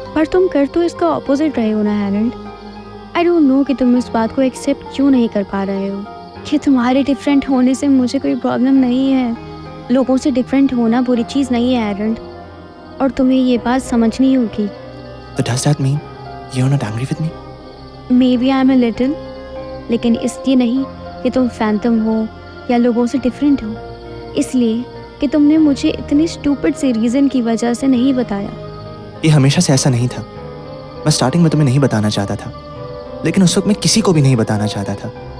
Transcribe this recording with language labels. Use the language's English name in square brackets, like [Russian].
[Hindi] पर तुम कर तो इसका ऑपोजिट रहे हो ना हैरल्ड। [English] I don't know [Hindi] कि तुम इस बात को एक्सेप्ट क्यों नहीं कर पा रहे हो कि तुम्हारे डिफरेंट होने से मुझे कोई प्रॉब्लम नहीं है। लोगों से डिफरेंट होना बुरी चीज़ नहीं है हैरल्ड, और तुम्हें ये बात समझनी होगी। [English] But does that mean you're not angry with me? Maybe I'm a little, [Hindi] लेकिन इसलिए नहीं कि तुम फैंटम हो या लोगों से डिफरेंट हो, इसलिए कि तुमने मुझे इतने स्टूपिड से रीज़न की वजह से नहीं बताया। ये हमेशा से ऐसा नहीं था। मैं स्टार्टिंग में तुम्हें नहीं बताना चाहता था, लेकिन उस वक्त मैं किसी को भी नहीं बताना चाहता था।